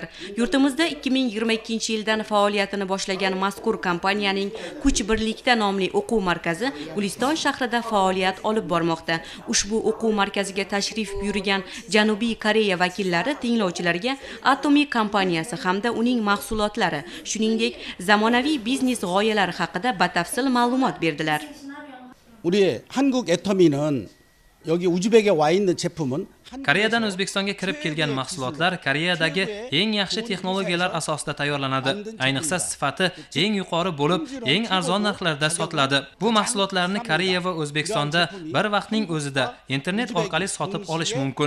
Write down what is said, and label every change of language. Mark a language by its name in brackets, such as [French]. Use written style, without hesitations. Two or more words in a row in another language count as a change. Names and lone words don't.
[Uzbek] Yurtimizda 2022-yildan faoliyatini boshlagan mazkur kompaniyaning Kuch birlikda nomli o'quv markazi Guliston shahrida faoliyat olib bormoqda. Ushbu o'quv markaziga tashrif buyurgan Janubiy Koreya vakillari tinglovchilarga Atomiy kompaniyasi hamda uning mahsulotlari, shuningdek, zamonaviy biznes g'oyalari haqida batafsil ma'lumot berdilar. [Korean] 우리 한국 애터미는 여기 우즈벡에 와 있는 제품은 [Uzbek] Koreyadan O'zbekistonga kirib kelgan mahsulotlar Koreyadagi eng yaxshi texnologiyalar asosida tayyorlanadi. Ayniqsa sifati eng yuqori bo'lib, eng arzon narxlarda sotiladi. Bu mahsulotlarni Koreya va O'zbekistonda bir vaqtning o'zida internet orqali sotib olish mumkin.